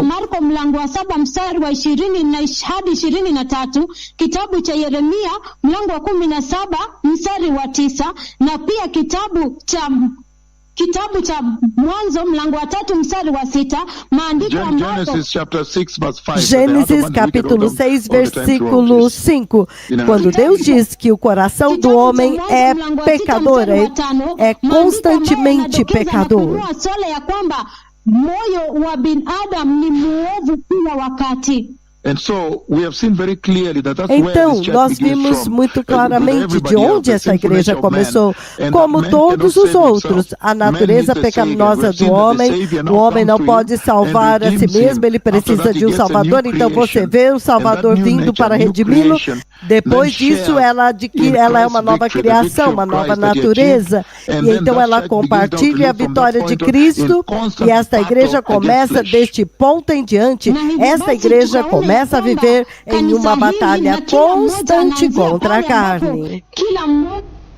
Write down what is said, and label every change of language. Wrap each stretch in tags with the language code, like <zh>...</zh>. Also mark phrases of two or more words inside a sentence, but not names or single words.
<sw>Marko mlango wa 7 mstari wa 20 hadi 23, kitabu cha Yeremia mlango wa 17 mstari wa 9, na pia kitabu cha Mwanzo mlango wa 3 mstari wa 6, maandiko ambapo</sw> <pt>Gênesis capítulo 6 versículo 5, quando Deus diz que o coração do homem é pecador, é constantemente pecador.</pt> <sw>ya kwamba moyo wa binadamu ni muovu kila wakati.</sw> <pt>Então, nós vimos muito claramente de onde essa igreja começou. Como todos os outros, a natureza pecaminosa do homem, o homem não pode salvar a si mesmo, ele precisa de um Salvador. Então você vê o Salvador vindo para redimi-lo. Depois disso, ela é uma nova criação, uma nova natureza. E então ela compartilha a vitória de Cristo. E esta igreja começa deste ponto em diante. Esta igreja começa a viver em uma batalha constante contra a carne.</pt> <sw>Kila mmoja</sw>